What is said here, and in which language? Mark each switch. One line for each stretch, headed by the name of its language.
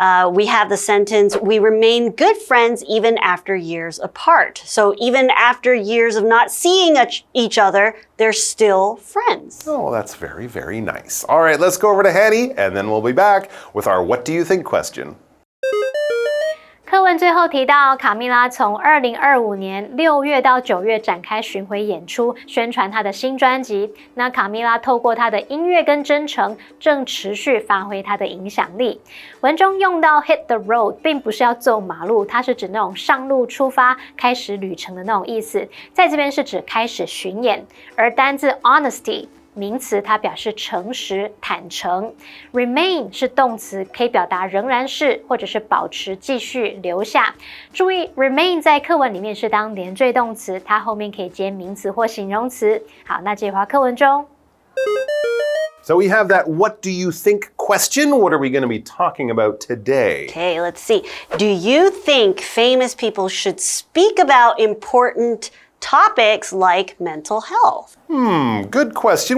English: We have the sentence, we remain good friends even after years apart. So even after years of not seeing each other, they're still friends. Oh, that's very, very nice. All right, let's go over to Hanny, and then we'll be back with our What Do You Think question.
Chinese: 课文最后提到，卡蜜拉从2025年6月到9月展开巡回演出，宣传她的新专辑。那卡蜜拉透过她的音乐跟真诚，正持续发挥她的影响力。文中用到 hit the road， 并不是要走马路，它是指那种上路出发、开始旅程的那种意思。在这边是指开始巡演，而单字 honesty。名词它表示诚实、坦诚 ，remain 是动词，可以表达仍然是或者是保持、继续、留下。注意 ，remain 在课文里面是当连缀动词，它后面可以接名词或形容词。好，那这句话课文中。
English: So we have that what do you think question. What are we going to be talking about today? Okay, let's see. Do you think famous people should speak about important topics like mental health? Good question.